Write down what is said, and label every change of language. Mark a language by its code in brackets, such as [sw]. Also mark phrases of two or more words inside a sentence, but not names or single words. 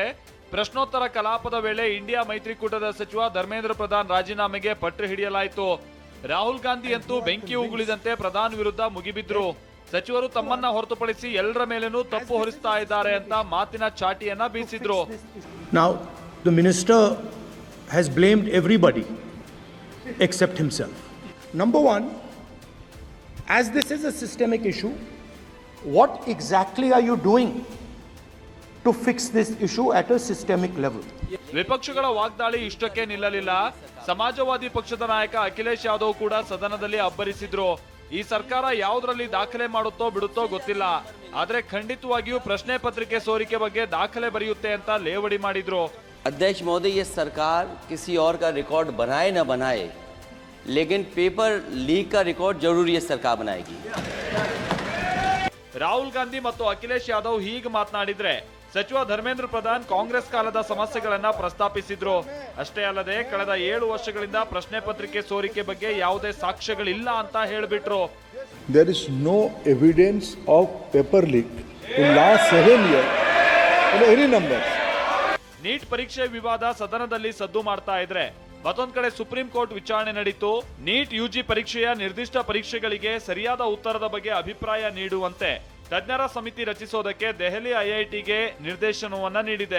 [kn] ಪ್ರಶ್ನೋತ್ತರ ಕಲಾಪದ ವೇಳೆ ಇಂಡಿಯಾ ಮೈತ್ರಿಕೂಟದ ಸಚಿವ ಧರ್ಮೇಂದ್ರ ಪ್ರಧಾನ್ ರಾಜೀನಾಮೆಗೆ ಪಟ್ಟು ಹಿಡಿಯಲಾಯಿತು. ರಾಹುಲ್ ಗಾಂಧಿ ಅಂತೂ ಬೆಂಕಿ ಉಗುಳಿದಂತೆ ಪ್ರಧಾನ್ ವಿರುದ್ಧ ಮುಗಿಬಿದ್ರು. ಸಚಿವರು ತಮ್ಮನ್ನ ಹೊರತುಪಡಿಸಿ ಎಲ್ಲರ ಮೇಲೇನೂ ತಪ್ಪು ಹೊರಿಸ್ತಾ ಇದ್ದಾರೆ ಅಂತ ಮಾತಿನ ಚಾಟಿಯನ್ನ ಬೀಸಿದ್ರು. [en] Now the minister has blamed everybody except himself. Number one, as this is a systemic issue, what exactly are you doing to fix this issue at a systemic level? [kn] ವಿಪಕ್ಷಗಳ ವಾಗ್ದಾಳಿ ಇಷ್ಟಕ್ಕೆ ನಿಲ್ಲಲಿಲ್ಲ. ಸಮಾಜವಾದಿ ಪಕ್ಷದ ನಾಯಕ ಅಖಿಲೇಶ್ ಯಾದವ್ ಕೂಡ ಸದನದಲ್ಲಿ ಅಬ್ಬರಿಸಿದ್ರು. ಈ ಸರ್ಕಾರ ಯಾವುದರಲ್ಲಿ ದಾಖಲೆ ಮಾಡುತ್ತೋ ಬಿಡುತ್ತೋ ಗೊತ್ತಿಲ್ಲ, ಆದ್ರೆ ಖಂಡಿತವಾಗಿಯೂ ಪ್ರಶ್ನೆ ಪತ್ರಿಕೆ ಸೋರಿಕೆ ಬಗ್ಗೆ ದಾಖಲೆ ಬರೆಯುತ್ತೆ ಅಂತ ಲೇವಡಿ ಮಾಡಿದ್ರು. [hi] अध्यक्ष महोदय, ये सरकार किसी और का रिकॉर्ड बनाए न बनाए, लेकिन [en] paper leak [hi] का रिकॉर्ड जरूर ये सरकार बनाएगी. [kn] ರಾಹುಲ್ ಗಾಂಧಿ ಮತ್ತು ಅಖಿಲೇಶ್ ಯಾದವ್ ಹೀಗೆ ಮಾತನಾಡಿದ್ರೆ ಸಚಿವ ಧರ್ಮೇಂದ್ರ ಪ್ರಧಾನ್ ಕಾಂಗ್ರೆಸ್ ಕಾಲದ ಸಮಸ್ಯೆಗಳನ್ನ ಪ್ರಸ್ತಾಪಿಸಿದ್ರು. ಅಷ್ಟೇ ಅಲ್ಲದೆ ಕಳೆದ 7 ವರ್ಷಗಳಿಂದ ಪ್ರಶ್ನೆ ಪತ್ರಿಕೆ ಸೋರಿಕೆ ಬಗ್ಗೆ ಯಾವುದೇ ಸಾಕ್ಷ್ಯಗಳಿಲ್ಲ ಅಂತ ಹೇಳಿಬಿಟ್ರು. [en] There is no evidence of paper leak in last 7 years in any numbers. [kn] ನೀಟ್ ಪರೀಕ್ಷೆ ವಿವಾದ ಸದನದಲ್ಲಿ ಸದ್ದು ಮಾಡ್ತಾ ಇದ್ರೆ ಮತ್ತೊಂದ್ ಕಡೆ ಸುಪ್ರೀಂ ಕೋರ್ಟ್ ವಿಚಾರಣೆ ನಡೀತು. ನೀಟ್ ಯುಜಿ ಪರೀಕ್ಷೆಯ ನಿರ್ದಿಷ್ಟ ಪರೀಕ್ಷೆಗಳಿಗೆ ಸರಿಯಾದ ಉತ್ತರದ ಬಗ್ಗೆ ಅಭಿಪ್ರಾಯ ನೀಡುವಂತೆ ತಜ್ಞರ ಸಮಿತಿ ರಚಿಸೋದಕ್ಕೆ ದೆಹಲಿ ಐಐಟಿಗೆ ನಿರ್ದೇಶನವನ್ನ ನೀಡಿದೆ.